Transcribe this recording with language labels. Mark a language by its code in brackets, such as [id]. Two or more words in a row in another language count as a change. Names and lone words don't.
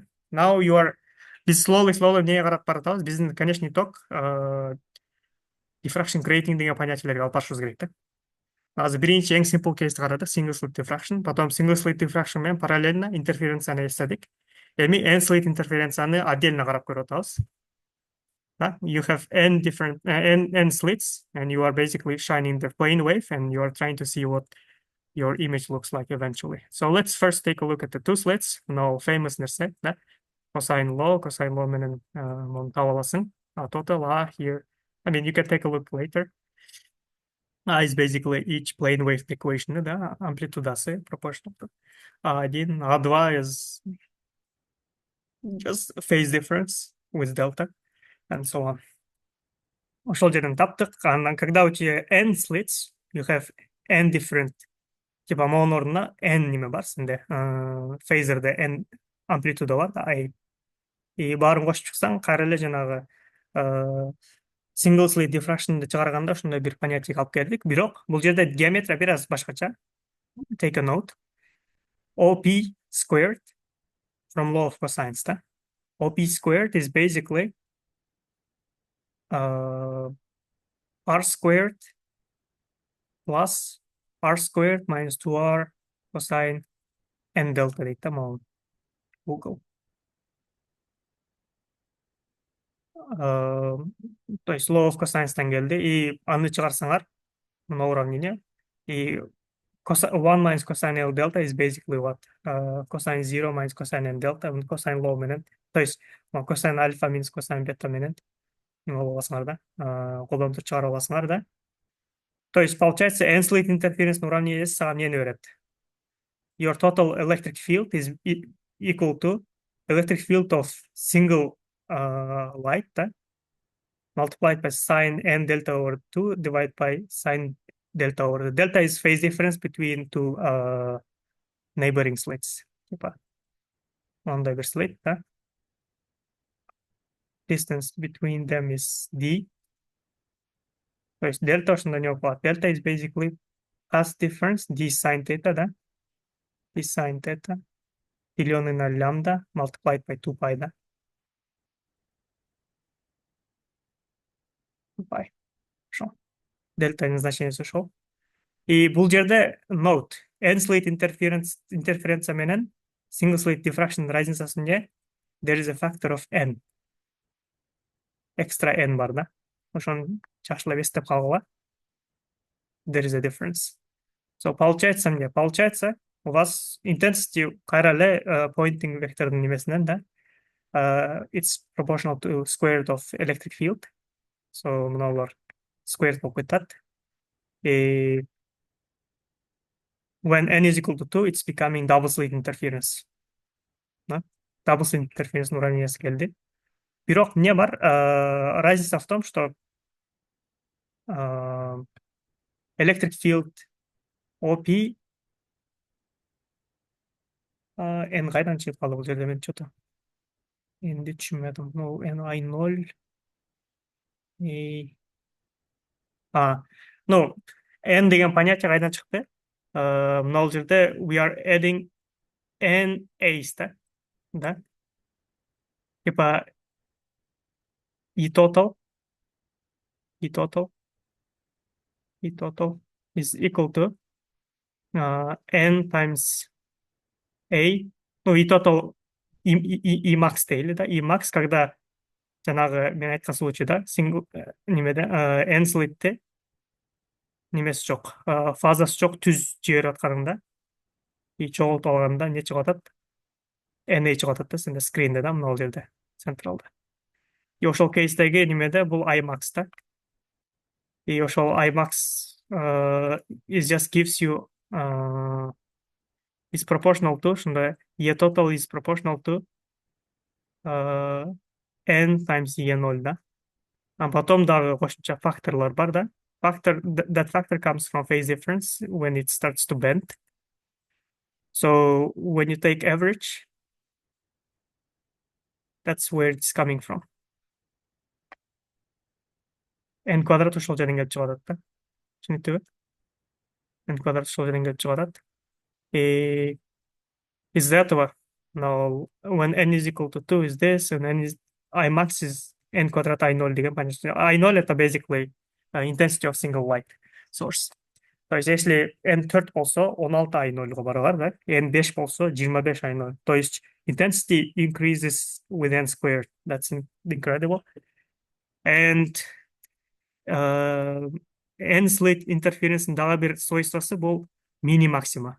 [en] Now you are, [ky] биз slowly эмнеге карап баратабыз? Биздин конечный итог [en] diffraction grading [ky] деген понятиелерге алып барышыбыз керек, да. Азыр биринчи эң simple кейсти карадык, [en] single slit diffraction, потом single slit diffraction [ky] менен параллельно интерференцияны эстедик. Эми end slit интерференцияны отдельно карап көрүп атабыз. Да? [en] You have n different n slits and you are basically shining the plane wave and you are trying to see what your image looks like eventually. So let's first take a look at the two slits. No famous [ky] нерсе, да? [en] Cosine law [ky] менен муну таба аласың. [en] Total here. I mean, you can take a look later. Is basically each plane wave equation, [ky] да, амплитудасы [en] proportional to A1, A2 is just phase difference with delta and so on. [ky] Ошол жерден таптык. Анан [ru] когда у тебя [en] n slits, you have n different, [ky] типа монун ордуна n неме бар сенде, фейзерде n амплитуда бар да, и баарын кошуп чыксаң кайра эле жанагы [en] single slit diffraction'ды [ky] чыгарганда ушундай бир понятиеге алып келдик. Бирок бул жерде геометрия бир аз башкача. [en] Take a note. OP squared from law of cosines, да? OP squared is basically r squared plus r squared minus 2r cosine n delta [ky] дейт да, [ru] могу Google. То есть [en] law of cosines [ky] келди, и аны чыгарсаңар, мына уравнение И [en] 1 minus cosine L delta is basically what? Cosine 0 minus cosine N delta, cosine low менен. [ru] То есть, [ky] cosine альфа минус cosine бета менен. Неме аласыңар да. Колдонуп чыгара аласыңар да. [ru] То есть, получается, [en] n-slit interference [ky] уравнениеси сага эмнени берет? [en] Your total electric field is equal to electric field of single light, да, multiplied by sine n delta over 2 divided by sine delta over. Delta is phase difference between two neighboring slits. [ky] Типа, мындай бир slit, да. [en] Distance between them is d. [ru] То есть [ky] дельта ошондо не болот. [en] Delta is basically path difference d sine theta, да. D sine theta [ru] деленный на лямбда [en] multiplied by 2 pi, [ky] да. [ru] 2 pi. Хорошо. [ky] Дельта значениеси ошол. И бул жерде [en] note n slit [ky] интерференция менен [en] single slit diffraction [ky] разницасын же [en] there is a factor of n. [ky] Extra n бар да. Ошону жакшылап эстеп калгыла. [en] There is a difference. So [ru] получается мне, получается у вас [en] intensity [ky] кайра эле [en] pointing [ky] вектордун немесинен да. [en] It's proportional to square root of electric field. [ky] So мыналар square болуп кетет. [en] И when n is equal to 2, it's becoming double slit interference. [ky] Да? [en] Double slit interference [ky] уравнениеси келди. Бирок эмне бар? [ru] Разница в том, что [en] electric field OP n [ky] кайдан чыгып калды бул жерде мен что-то энди түшүнбөдүм. [ru] Ну, n I0 и ну, [ky] n деген понятие кайдан чыкты? Мына жерде [en] we are adding n a's да? Типа e total is equal to n times a. [ky] Ну, [en] e total e max [ky] дейли да. E max когда жанагы мен айткан случайда немеде n слитте немеси жок, фазасы жок, түз жиберип атканыңда и чогултуп алганда эмне чыгып атат? NA чыгып атат да сенде скринде да, мына жерде, централда. И ошол кейстеги немеде бул IMAX да. И ошол [en] IMAX it just gives you is proportional to ошондой E total is proportional to n times E0 да. [ky] А потом дагы кошумча факторлор бар да. [en] That factor comes from phase difference when it starts to bend. So when you take average, that's where it's coming from. [ky] N квадрат ошол жерден келип чыгып атат да. Түшүнүктүүбү? N квадрат ошол жерден келип чыгып атат. [ru] И из-за этого, [en] now when n is equal to 2 is this, and n is I max is [ky] n квадрат I0 деген понятие. [en] I0 это basically intensity of single light source. [ru] То есть если [ky] n 4 болсо 16 I0 барабар да, n 5 болсо 25 I0. [en] То есть intensity increases with n squared. That's incredible. And n-slit [ky] интерференцинин дагы бир свойствосу бул мини-максима.